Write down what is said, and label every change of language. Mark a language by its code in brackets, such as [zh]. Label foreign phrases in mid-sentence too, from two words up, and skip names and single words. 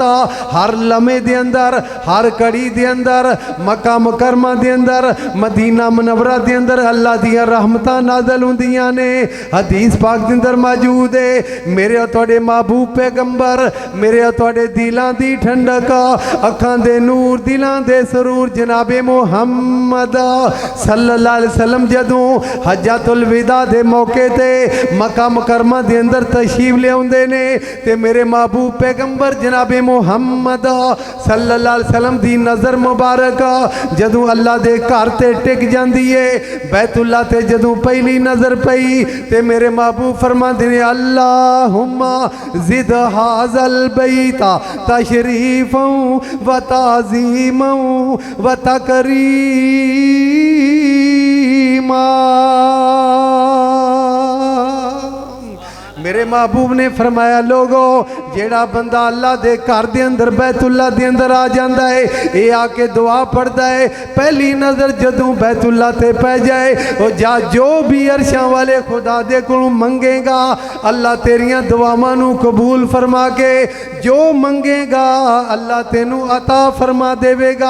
[pa] ہر لمحے دے اندر، ہر کڑی دے اندر، مکہ مکرمہ دے اندر، مدینہ منورہ دے اندر اللہ دیاں رحمتاں نازل ہوندیاں نے. حدیث پاک دے اندر موجود ہے، میرے تہاڈے محبوب پیغمبر، میرے تہاڈے دلاں دی ٹھنڈک، اکھاں دے نور، دلاں دے سرور جنابے محمد [ar] صلى الله عليه وسلم [pa] جدوں حجۃ الوداع دے موقعے تے مکہ مکرمہ دے اندر تشریف لیاؤندے نے تے میرے محبوب پیغمبر جنابے محمد [ar] صلى الله عليه وسلم [pa] دی نظر مبارک جدوں اللہ دے گھر تے ٹک جاندی ہے، بیت اللہ تے جدوں پہلی نظر پئی تے میرے محبوب فرماندے نے [ar] اللهم زد هذا البيت تشريفا وتعظيما وتكريما. [pa] میرے محبوب نے فرمایا، لوگو جیہڑا بندہ اللہ دے گھر دے اندر بیت اللہ دے اندر آ جاتا ہے، یہ آکے دعا پڑھتا ہے، پہلی نظر جدوں بیت اللہ تے پے جائے وہ جا جو بھی عرشاں والے خدا دے کولوں منگے گا اللہ تیریاں دعاواں نوں قبول فرما کے جو منگے گا اللہ تینوں عطا فرما دیوے گا.